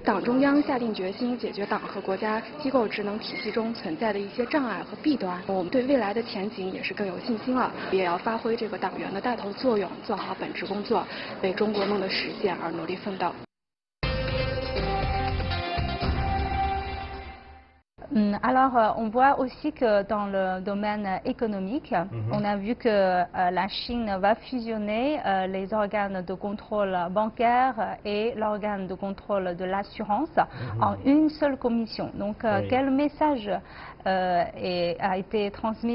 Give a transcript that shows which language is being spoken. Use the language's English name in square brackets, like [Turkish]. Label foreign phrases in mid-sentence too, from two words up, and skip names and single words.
[Chinese] 党中央下定决心解决党和国家机构职能体系中存在的一些障碍和弊端，我们对未来的前景也是更有信心了，也要发挥这个党员的带头作用，做好本职工作，为中国梦的实现而努力奋斗。 [French] Alors, on voit aussi que dans le domaine économique, on a vu que la Chine va fusionner les organes de contrôle bancaire et l'organe de contrôle de l'assurance en une seule commission. Donc, quel message a été transmis?